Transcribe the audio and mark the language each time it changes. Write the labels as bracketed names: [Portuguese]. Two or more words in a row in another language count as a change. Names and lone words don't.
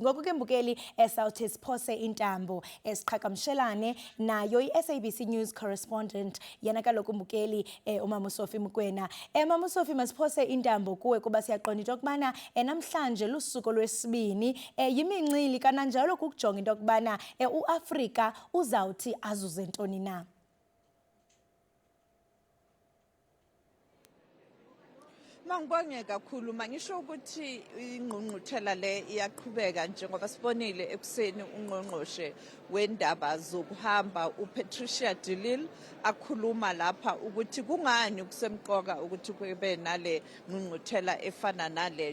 [Xhosa] Ngoku ke mbukeli esawuthi siphose intambo esiqhagamshelane nayo i-SABC News correspondent yana kaloku mbukeli uMama Sophie Mokoena. Mama Sophie, masiphose intambo kuwe kuba siyaqonda into yokubana namhlanje lusuku lwesibini yimincili kananjalo kukujonga into yokubana uAfrika uzawuthi azuze ntoni na. [Zulu] Mangibonge kakhulu mangisho ukuthi ingqungquthela le iyaqhubeka njengoba sibonile ekuseni ungqongqoshe wendaba zokuhamba uPatricia de Lille akhuluma lapha ukuthi kungani kusemqoka ukuthi kube nale ngqungquthela efana nale.